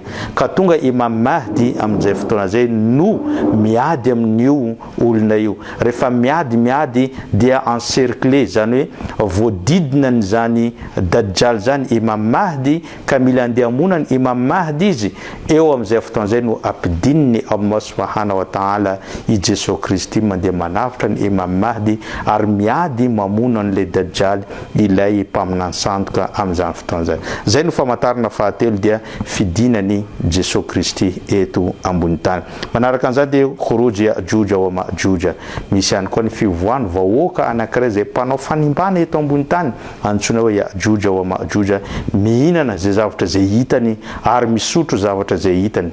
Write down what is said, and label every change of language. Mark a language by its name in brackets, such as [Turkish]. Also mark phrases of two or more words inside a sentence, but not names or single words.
[Malagasy] Ka tonga Imam Mahdi amin'izay fotoana zay no miady amin'io olona io. Rehefa miady dia encerclé, zany hoe voadidina n'izany Dajjal zany Imam Mahdi, ka mila andeha hamonany Imam Mahdi izy. Eo amin'izay fotoana zay no ampidininy [Arabic] الله سبحانه وتعالى [Malagasy] i Jesosy Kristy mandeha manavitra ny Imam Mahdi ary miady mamona an'ilay Dajjal ilay mpaminany sandoka amin'izany fotoana zay. Zay no famantarana fahatelo dia fidinany Jesosy Kristy eto ambony tany. Manaraka an'izany dia [Arabic] خروج يأجوج ومأجوج, [Malagasy] misy ihany koa ny fivoahany vahoaka anankiray zay mpanao fanimbana eto ambony tany antsoina hoe Ya'juj wa Ma'juj, mihinana zay zavatra zay hitany ary misotro zavatra zay hitany.